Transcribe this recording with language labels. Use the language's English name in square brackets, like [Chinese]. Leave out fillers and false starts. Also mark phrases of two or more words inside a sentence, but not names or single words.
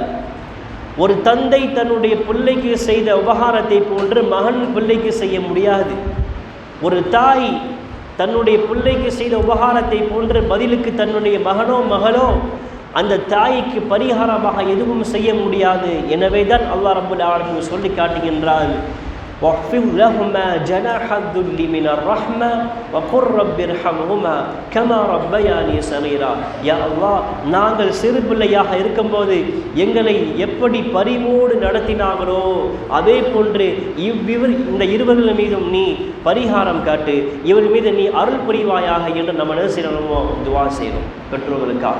[Tamil] ஒரு தந்தை தன்னுடைய பிள்ளைக்கு செய்த உபகாரத்தை போன்று மகன் பிள்ளைக்கு செய்ய முடியாது. ஒரு தாய் தன்னுடைய பிள்ளைக்கு செய்த உபகாரத்தை போன்று பதிலுக்கு தன்னுடைய மகனோ மகளோ அந்த தாய்க்கு பரிகாரமாக எதுவும் செய்ய முடியாது. எனவே தான் அல்லாஹ் [Arabic] رب العالمين [Tamil] சொல்லி காட்டுகின்றார், [Arabic] وَاخْفِضْ لَهُمَا جَنَاحَ الذُّلِّ مِنَ الرَّحْمَةِ وَقُلْ رَبِّ ارْحَمْهُمَا كَمَا رَبَّيَانِي صَغِيرًا. [Tamil] யா அல்லாஹ், நாங்கள் சிறு பிள்ளையாக இருக்கும்போது எங்களை எப்படி பரிவோடு நடத்தினார்களோ அதே போன்று இந்த இருவர்கள் மீதும் நீ பரிகாரம் காட்டு, இவர் மீது நீ அருள் புரிவாயாக என்று நம்ம என்ன செய்யணுமோ துவா செய்யணும் பெற்றோர்களுக்காக.